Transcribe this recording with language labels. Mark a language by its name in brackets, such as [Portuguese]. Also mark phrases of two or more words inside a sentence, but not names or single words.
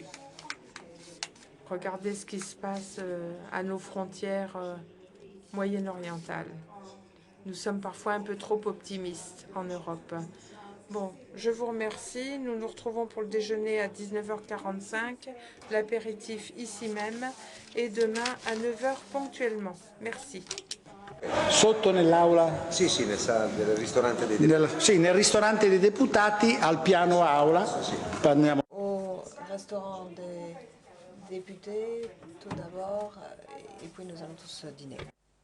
[French] Regardez ce qui se passe à nos frontières moyen-orientales. Nous sommes parfois un peu trop optimistes en Europe. Bon, je vous remercie. Nous nous retrouvons pour le déjeuner à 19h45, l'apéritif ici même, et demain à 9h ponctuellement. Merci. [Italian] Sotto nell'aula? Sì, sì, nel ristorante dei deputati. Sì, nel ristorante dei deputati al piano aula. Andiamo. [French] Au restaurant des députés, tout d'abord, et puis nous allons tous dîner.